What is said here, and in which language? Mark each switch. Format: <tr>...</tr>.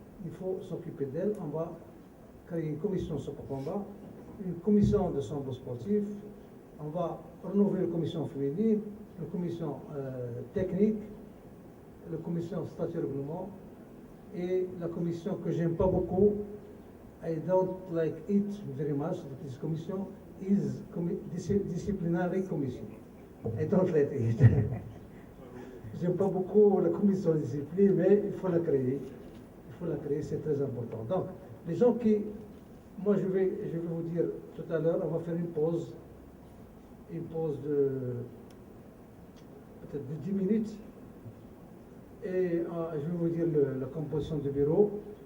<fr>Il faut s'occuper d'elle. On va créer une commission Sambo Combat, une commission de Sambo sportif. On va renouveler la commission féminine, la commission technique, la commission statut règlement et la commission que j'aime pas beaucoup.</fr> <en>I don't like it very much. This commission is disciplinary commission. I don't like it.</en> <fr>J'aime pas beaucoup la commission de discipline, mais il faut la créer. C'est très important. Donc, les gens moi je vais vous dire tout à l'heure, on va faire une pause de peut-être de 10 minutes, et je vais vous dire la composition du bureau.</fr>